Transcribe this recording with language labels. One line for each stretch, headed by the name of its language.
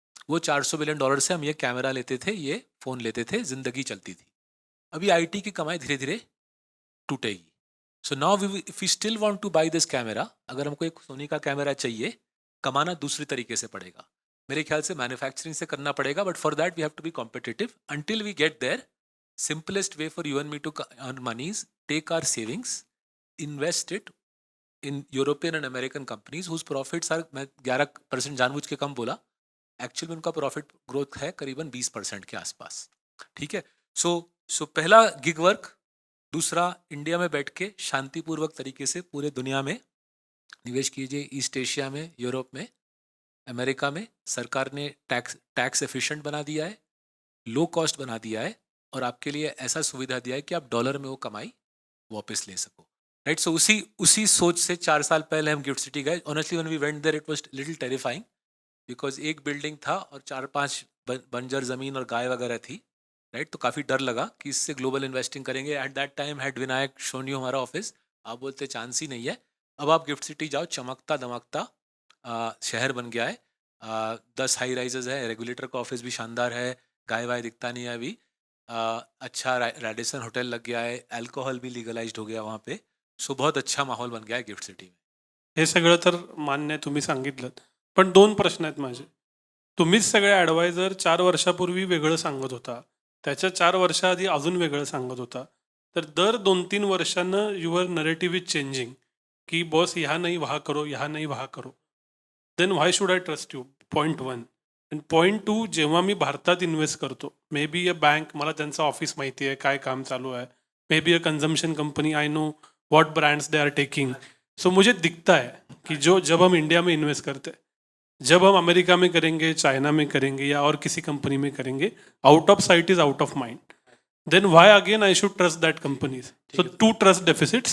Hindi: वो $400 बिलियन से हम ये कैमरा लेते थे, ये फ़ोन लेते थे, ज़िंदगी चलती थी। अभी आईटी की कमाई धीरे धीरे टूटेगी।
English: so now if we still want to buy this camera,
Hindi: अगर हमको एक सोनी का कैमरा चाहिए, कमाना दूसरी तरीके से पड़ेगा। मेरे ख्याल से मैन्युफैक्चरिंग से करना पड़ेगा,
English: But for that we have to be competitive. Until we get there, simplest way for you and me to earn money is take our savings, invest it in European and American companies whose profits are,
Hindi: मैं 11% जानबूझ के कम बोला, actual में उनका profit growth है करीबन 20% के आसपास, ठीक है? सो पहला गिग वर्क, दूसरा इंडिया में बैठ के शांतिपूर्वक तरीके से पूरे दुनिया में निवेश कीजिए, ईस्ट एशिया में, यूरोप में, अमेरिका में। सरकार ने टैक्स एफिशिएंट बना दिया है, लो कॉस्ट बना दिया है, और आपके लिए ऐसा सुविधा दिया है कि आप डॉलर में वो कमाई वापस ले सको, राइट? सो उसी सोच से 4 साल पहले हम गिफ्ट सिटी गए।
English: honestly when we went there it was little terrifying,
Hindi: because एक बिल्डिंग था और 4-5 बंजर ज़मीन और गाय वगैरह थी, राइट? तो काफ़ी डर लगा कि इससे ग्लोबल इन्वेस्टिंग करेंगे।
English: at that time had Vinayak shown you
Hindi: हमारा ऑफिस, आप बोलते चांस ही नहीं है। अब आप गिफ्ट सिटी जाओ, चमकता दमकता शहर बन गया है। 10 हाई राइजेज है, रेगुलेटर का ऑफिस भी शानदार है, गाय वाय दिखता नहीं है अभी। अच्छा रेडिसन होटल लग गया है, अल्कोहल भी लीगलाइज्ड हो गया वहाँ पे। सो बहुत अच्छा माहौल बन गया है गिफ्ट सिटी में।
Marathi: हे सगळं तर मान्य आहे, तुम्ही सांगितलं. पण 2 प्रश्न आहेत माझे. तुम्हीच सगळे ॲडवायझर 4 वर्षापूर्वी वेगळं सांगत होता. त्याच्या 4 वर्षाआधी अजून वेगळं सांगत होता. तर दर 2-3 वर्षांनं
English: your narrative is changing,
Hindi: की बॉस यहाँ नहीं वहाँ करो,
Marathi: यहाँ नहीं वहाँ करो.
English: Then why should I trust you? Point 1.
Marathi: आणि पॉइंट 2, जेव्हा मी भारतात इन्व्हेस्ट करतो,
English: maybe a bank,
Marathi: मला त्यांचं ऑफिस माहिती आहे, काय काम चालू आहे.
English: Maybe a consumption company, I know what brands they are taking.
Hindi: सो मुझे दिखता है कि जो जब हम इंडिया में इन्वेस्ट करते हैं, जब हम अमेरिका में करेंगे, चाइना में करेंगे या और किसी कंपनी में करेंगे,
English: Out of sight is out of mind. Then why again I should trust that companies? So to trust deficits.